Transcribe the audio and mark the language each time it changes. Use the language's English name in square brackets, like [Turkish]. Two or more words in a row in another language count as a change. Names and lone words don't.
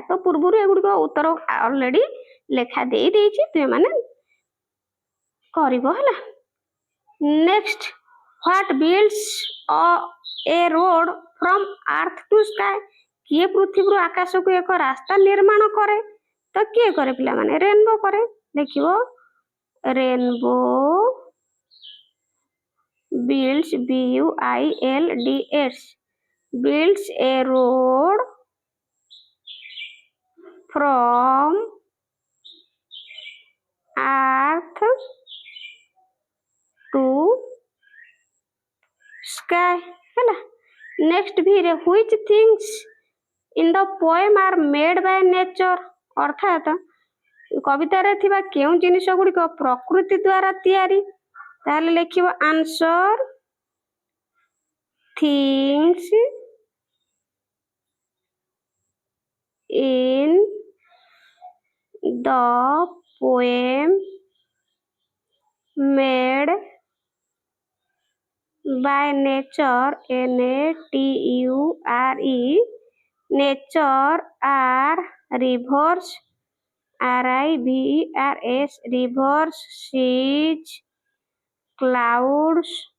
[Odia] ତ ପୂର୍ବରୁ ଏଗୁଡ଼ିକ ଉତ୍ତର ଅଲରେଡି ଲେଖା ଦେଇଛି, ତୁମେ ମାନେ କରିବ ହେଲା। [English] next, what builds a road from earth to sky, [Odia] କିଏ ପୃଥିବୀରୁ ଆକାଶକୁ ଏକ ରାସ୍ତା ନିର୍ମାଣ କରେ? ତ କିଏ କରେ ପିଲାମାନେ? ରେନବୋ କରେ। ଦେଖିବ, [English] ରେନବୋ builds, BUILDS, builds a road from earth to sky ହେଲା। ନେକ୍ସଟ ଭିରେ which things in the poem are made by nature, [Odia] ଅର୍ଥାତ୍ କବିତାରେ ଥିବା କେଉଁ ଜିନିଷ ଗୁଡ଼ିକ ପ୍ରକୃତି ଦ୍ୱାରା ତିଆରି? ତାହେଲେ ଲେଖିବ, [English] answer things in the poem made by nature, NATURE, nature are rivers, RIVERS, rivers, seas, clouds,